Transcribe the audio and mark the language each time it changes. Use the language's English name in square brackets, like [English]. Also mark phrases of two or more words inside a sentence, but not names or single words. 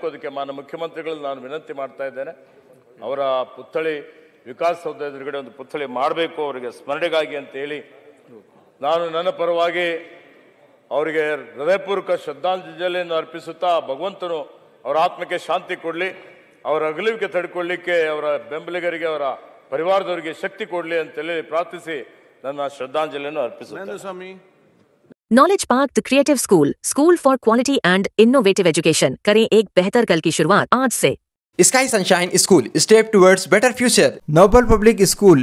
[Kannada] ಅದಕ್ಕೆ ಮಾನ್ಯ ಮುಖ್ಯಮಂತ್ರಿಗಳಲ್ಲಿ ನಾನು ವಿನಂತಿ ಮಾಡ್ತಾ ಇದ್ದೇನೆ, ಅವರ ಪುತ್ಥಳಿ ವಿಕಾಸ್ ಸೌಧ ಎದುರುಗಡೆ ಒಂದು ಪುತ್ಥಳಿ ಮಾಡಬೇಕು ಅವರಿಗೆ ಸ್ಮರಣೆಗಾಗಿ ಅಂತ ಹೇಳಿ ನಾನು ನನ್ನ ಪರವಾಗಿ ಅವರಿಗೆ ಹೃದಯಪೂರ್ವಕ ಶ್ರದ್ಧಾಂಜಲಿಯನ್ನು ಅರ್ಪಿಸುತ್ತಾ, ಭಗವಂತನು ಅವರ ಆತ್ಮಕ್ಕೆ ಶಾಂತಿ ಕೊಡಲಿ, ಅವರ ಅಗಲುವಿಕೆ ತಡೆಕೊಳ್ಳಿಕ್ಕೆ ಅವರ ಬೆಂಬಲಿಗರಿಗೆ, ಅವರ ಪರಿವಾರದವರಿಗೆ ಶಕ್ತಿ ಕೊಡಲಿ ಅಂತೇಳಿ ಪ್ರಾರ್ಥಿಸಿ ನನ್ನ ಶ್ರದ್ಧಾಂಜಲಿಯನ್ನು ಅರ್ಪಿಸುತ್ತೇನೆ. [English] Knowledge Park the creative school for quality and innovative education. [Hindi] करें एक बेहतर कल की शुरुआत आज से। [English] Sky Sunshine School, step towards better future. Noble Public School,